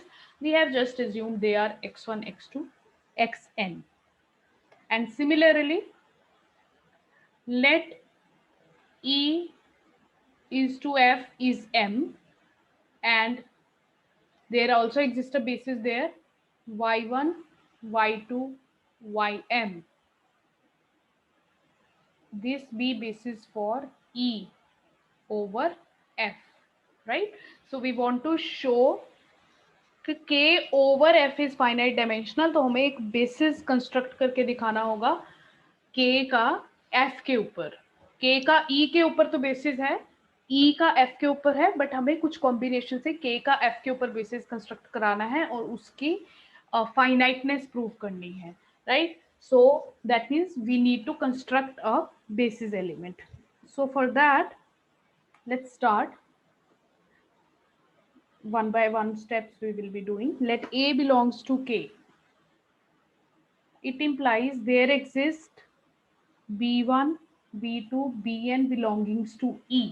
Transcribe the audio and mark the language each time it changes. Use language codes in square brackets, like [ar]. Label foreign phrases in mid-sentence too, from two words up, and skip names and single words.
[en] We have just assumed they are x1, x2, xn. And similarly, let E is to F is m, and there also exists a basis there, y1, y2, ym. This be basis for E over F, right? So we want to show कि k over f is finite dimensional, [hi] तो हमें एक [en] basis construct [hi] करके दिखाना होगा k का f के ऊपर. k का e के ऊपर तो basis है, e का f के ऊपर है, but हमें कुछ combination से k का f के ऊपर [en] basis construct [hi] कराना है और उसकी [en] finiteness prove [hi] करनी है, [en] right? So that means we need to construct a basis element. So for that, let's start. One by one steps we will be doing. Let A belongs to K. It implies there exist B1, B2, Bn belongings to E.